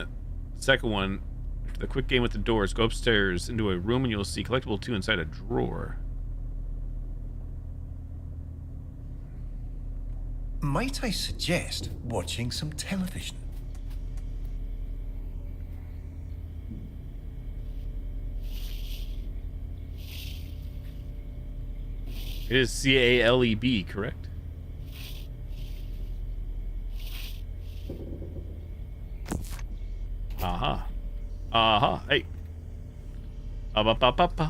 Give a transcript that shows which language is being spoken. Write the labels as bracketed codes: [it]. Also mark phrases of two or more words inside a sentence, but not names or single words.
[en] Second one, after the quick game with the doors, go upstairs into a room and you'll see collectible 2 inside a drawer. might I suggest watching some television? It is CALEB, correct? Aha. Aha. Hey. Ba-ba-ba-ba-ba.